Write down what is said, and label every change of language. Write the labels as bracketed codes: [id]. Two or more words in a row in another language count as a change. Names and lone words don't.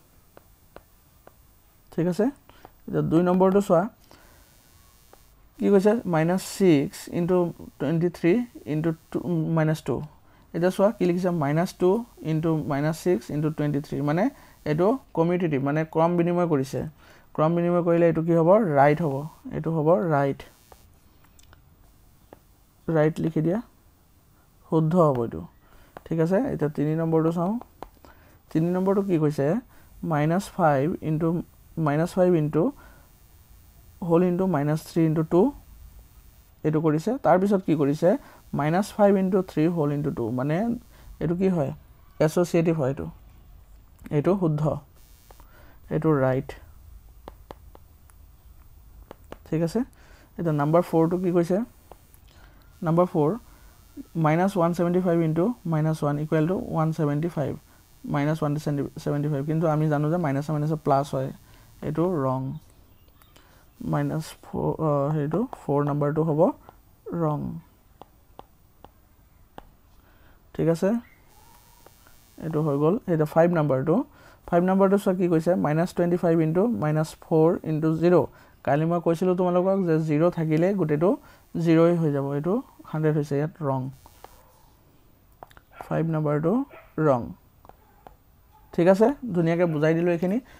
[as] ঠিক আছে এটা দুই নম্বৰটো চোৱা কি কৈছে -6 into 23 into -2 এটা চোৱা কি লিখিছে -2 into -6 into 23 মানে এটো কমিউটেটিভ মানে ক্ৰম বিনিময় কৰিছে ক্ৰম বিনিময় কৰিলে এটো কি হ'ব ৰাইট হ'ব এটো হ'ব ৰাইট রাইট লিখি দিয়া শুদ্ধ হ'ব এটো ঠিক আছে এটা 3 নম্বৰটো চাও 3 নম্বৰটো কি কৈছে -5 into [en] whole into [as] -3 into 2 এটো কৰিছে তাৰ পিছত কি কৰিছে -5 into 3 [en] whole into [as] 2 মানে এটো কি হয় এসোসিয়েটিভ হয় এটো শুদ্ধ এটো রাইট ঠিক আছে এটা নাম্বার 4 টো কি কৈছে নাম্বার 4 -175 into -1 [en] equal to [as] 175 -175 কিন্তু আমি জানো যে [en] minus minus plus [as] হয় এটো রং -4 হেটো 4 নাম্বাৰটো হ'ব রং ঠিক আছে এটো হৈ গল এটা 5 নাম্বাৰটো সো কি কৈছে -25 into -4 into 0 কালি মই কৈছিলো তোমালোকক যে 0 থাকিলে গুটেটো 0 হৈ যাব এটো 100 হৈছে ইয়াত রং 5 নাম্বাৰটো রং ঠিক আছে ধুনিয়াকে বুজাই দিলো এখিনি